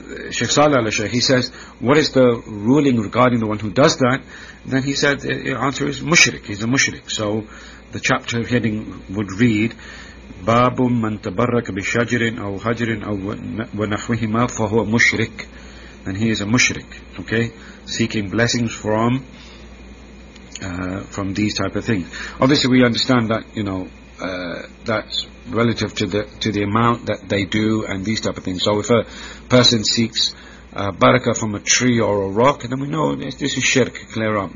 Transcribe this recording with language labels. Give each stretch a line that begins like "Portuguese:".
English: Sheikh Salih al-Sheikh, he says, what is the ruling regarding the one who does that? Then he said, the answer is mushrik. He's a mushrik. So the chapter heading would read,
Arabic: باب من تبرك بشجر أو حجر أو ونحوهما فهو مشرك.
English: And he is a mushrik. Okay, seeking blessings from these type of things. Obviously, we understand that, you know, that's relative to the amount that they do and these type of things. So if a person seeks barakah from a tree or a rock, then we know this is shirk, clear up.